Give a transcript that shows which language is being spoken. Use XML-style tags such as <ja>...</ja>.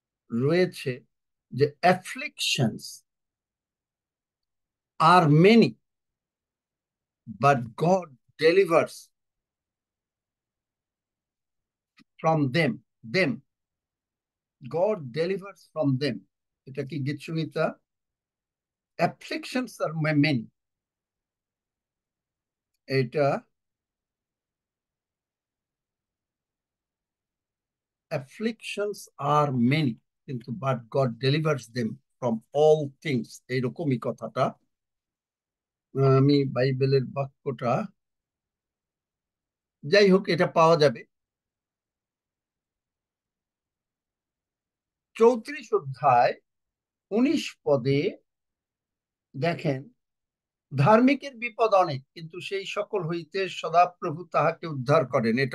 <bn>রয়েছে যে</bn> <en>Afflictions are many but God delivers from them God delivers from them.</en> <bn>এটা কি গীত সংহিতা?</bn> <en>afflictions are many, এটা afflictions are many কিন্তু but God delivers them from all things,</en> <bn>এইরকমই কথাটা। আমি বাইবেলের বাক্যটা, যাই হোক এটা পাওয়া যাবে 34 অধ্যায় 19 পদে। দেখেন, ধার্মিকের বিপদ অনেক, কিন্তু সেই সকল হইতে সদাপ্রভু তাহাকে উদ্ধার করেন।</bn>